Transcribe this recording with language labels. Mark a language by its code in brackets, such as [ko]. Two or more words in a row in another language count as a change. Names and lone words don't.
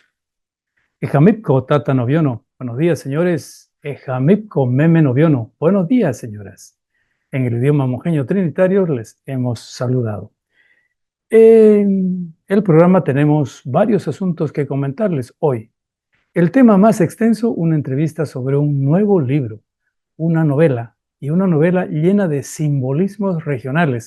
[trn] Ejamipco Tata Noviono. [es] Buenos días, señores. [trn] Ejamipco Meme Noviono. [es] Buenos días, señoras. En el idioma mojeño trinitario les hemos saludado. En el programa tenemos varios asuntos que comentarles hoy. El tema más extenso, una entrevista sobre un nuevo libro, una novela llena de simbolismos regionales.